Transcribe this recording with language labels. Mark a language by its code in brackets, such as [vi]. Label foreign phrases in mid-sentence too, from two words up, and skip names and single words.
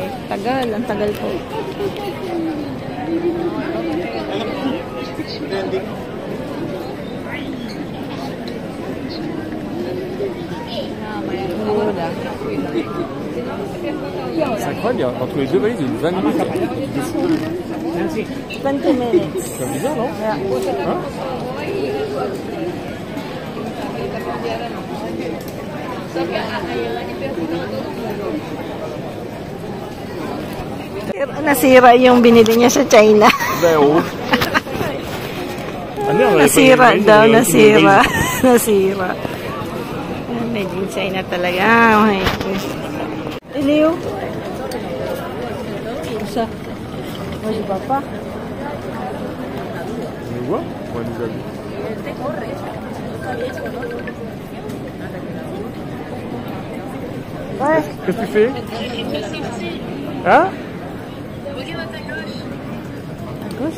[tl] Tagal, ang tagal po. [fr] C'est incroyable, entre les deux valises, il y a une 20 minutes. 20 minutes. C'est bizarre, non? Yeah. Hein? [tl] Nasira yung binili niya sa China. Nasira daw, nasira. Nasira. [en] Made in China [tl] talaga. Ay, iliw. Isa. [es] Oye, papa. [fr] On voit? On nous a vu. Ouais. Qu'est-ce que tu fais? Hein? À gauche.